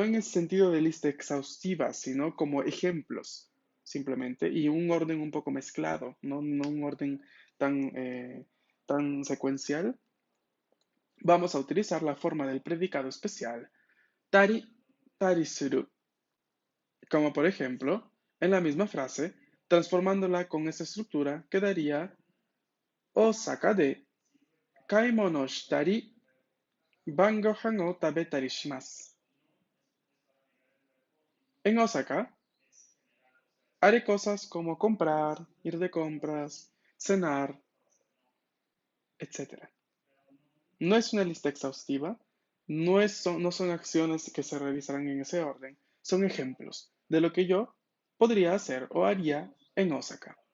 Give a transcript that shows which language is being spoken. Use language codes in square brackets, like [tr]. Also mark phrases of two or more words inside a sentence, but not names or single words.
[es] en el sentido de lista exhaustiva, sino como ejemplos, simplemente, y un orden un poco mezclado, no un orden tan secuencial, vamos a utilizar la forma del predicado especial tari, tarisuru, como por ejemplo, en la misma frase, transformándola con esta estructura, quedaría [ja] 大阪で買い物したり晩ご飯を食べたりします. [es] En Osaka, haré cosas como comprar, ir de compras, cenar, etc. No es una lista exhaustiva, no son acciones que se realizarán en ese orden, son ejemplos de lo que yo podría hacer o haría en Osaka.